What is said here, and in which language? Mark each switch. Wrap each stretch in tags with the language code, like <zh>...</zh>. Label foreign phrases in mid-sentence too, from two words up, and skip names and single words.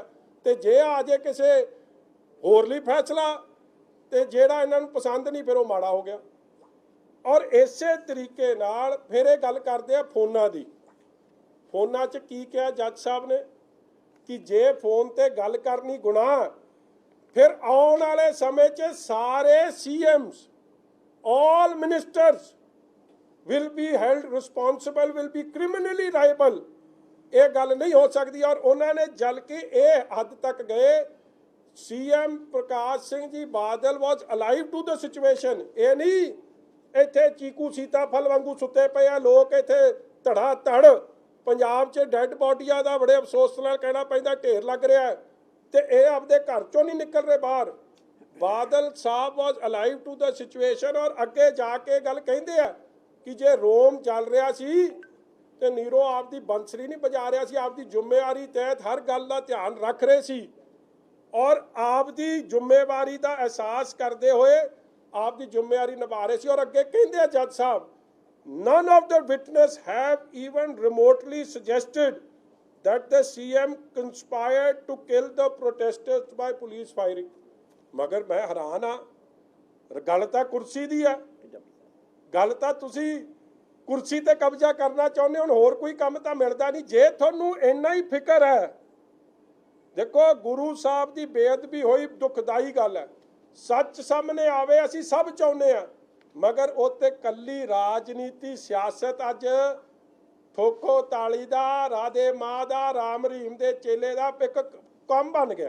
<pa>ਤੇ ਜੇ ਆ ਜੇ ਕਿਸੇ ਹੋਰ ਲਈ ਫੈਸਲਾ ਤੇ ਜਿਹੜਾ ਇਹਨਾਂ ਨੂੰ ਪਸੰਦ ਨਹੀਂ ਫਿਰ ਉਹ ਮਾੜਾ ਹੋ ਗਿਆ। ਔਰ ਇਸੇ ਤਰੀਕੇ ਨਾਲ ਫਿਰ ਇਹ ਗੱਲ ਕਰਦੇ ਆ ਫੋਨਾਂ ਦੀ। ਫੋਨਾਂ 'ਚ ਕੀ ਕਿਹਾ ਜੱਜ ਸਾਹਿਬ ਨੇ ਕਿ ਜੇ ਫੋਨ ਤੇ ਗੱਲ ਕਰਨੀ ਗੁਨਾਹ, ਫਿਰ ਆਉਣ ਵਾਲੇ ਸਮੇਂ 'ਚ ਸਾਰੇ CMs,</pa> <en>all ministers will be held responsible, will be criminally liable।</en> <pa>ਇਹ ਗੱਲ ਨਹੀਂ ਹੋ ਸਕਦੀ। ਔਰ ਉਹਨਾਂ ਨੇ ਜਲ ਕੇ ਇਹ ਹੱਦ ਤੱਕ ਗਏ, CM ਪ੍ਰਕਾਸ਼ ਸਿੰਘ ਜੀ ਬਾਦਲ</pa> <en>was alive to the situation।</en> <pa>ਇਹ ਨਹੀਂ ਇੱਥੇ ਚੀਕੂ ਸੀਤਾਫਲ ਵਾਂਗੂ ਸੁੱਤੇ ਪਏ ਆ ਲੋਕ, ਇੱਥੇ ਧੜਾ ਧੜ ਪੰਜਾਬ 'ਚ</pa> <en>dead bodies</en> <pa>ਦਾ ਬੜੇ ਅਫਸੋਸ ਨਾਲ ਕਹਿਣਾ ਪੈਂਦਾ ਢੇਰ ਲੱਗ ਰਿਹਾ ਤੇ ਇਹ ਆਪਦੇ ਘਰ 'ਚੋਂ ਨਹੀਂ ਨਿਕਲ ਰਹੇ ਬਾਹਰ। ਬਾਦਲ ਸਾਹਿਬ</pa> <en>was alive to the situation।</en> <pa>ਔਰ ਅੱਗੇ ਜਾ ਕੇ ਗੱਲ ਕਹਿੰਦੇ ਆ ਕਿ ਜੇ ਰੋਮ ਚੱਲ ਰਿਹਾ ਸੀ ਤੇ ਨੀਰੋ ਆਪਦੀ ਬੰਸਰੀ ਨਹੀਂ ਵਜਾ ਰਿਹਾ ਸੀ, ਆਪਦੀ ਜ਼ਿੰਮੇਵਾਰੀ ਤਹਿਤ ਹਰ ਗੱਲ ਦਾ ਧਿਆਨ ਰੱਖ ਰਹੇ ਸੀ ਔਰ ਆਪਦੀ ਜ਼ਿੰਮੇਵਾਰੀ ਦਾ ਅਹਿਸਾਸ ਕਰਦੇ ਹੋਏ ਆਪਦੀ ਜ਼ਿੰਮੇਵਾਰੀ ਨਿਭਾ ਰਹੇ ਸੀ। ਔਰ ਅੱਗੇ ਕਹਿੰਦੇ ਆ ਜੱਜ ਸਾਹਿਬ,</pa> <en>none of the witness have even remotely suggested that the CM conspired to kill the protesters by police firing।</en> <pa>ਮਗਰ ਮੈਂ ਹੈਰਾਨ ਆ, ਗੱਲ ਤਾਂ ਕੁਰਸੀ ਦੀ ਆ, ਗੱਲ ਤਾਂ ਤੁਸੀਂ ਕੁਰਸੀ ਤੇ ਕਬਜ਼ਾ ਕਰਨਾ ਚਾਹੁੰਦੇ ਹੋ, ਹੁਣ ਹੋਰ ਕੋਈ ਕੰਮ ਤਾਂ ਮਿਲਦਾ ਨਹੀਂ। ਜੇ ਤੁਹਾਨੂੰ ਇੰਨਾ ਹੀ ਫਿਕਰ ਹੈ, ਦੇਖੋ ਗੁਰੂ ਸਾਹਿਬ ਦੀ ਬੇਅਦਬੀ ਹੋਈ, ਦੁਖਦਾਈ ਗੱਲ ਹੈ, ਸੱਚ ਸਾਹਮਣੇ ਆਵੇ ਅਸੀਂ ਸਭ ਚਾਹੁੰਦੇ ਆ, ਮਗਰ ਉੱਤੇ ਕੱਲੀ ਰਾਜਨੀਤੀ ਸਿਆਸਤ ਅੱਜ ਠੋਕੋ ਤਾਲੀ ਦਾ, ਰਾਧੇ ਮਾਂ ਦਾ, ਰਾਮ ਰਹੀਮ ਦੇ ਚੇਲੇ ਦਾ ਇੱਕ ਕੰਮ ਬਣ ਗਿਆ।</pa>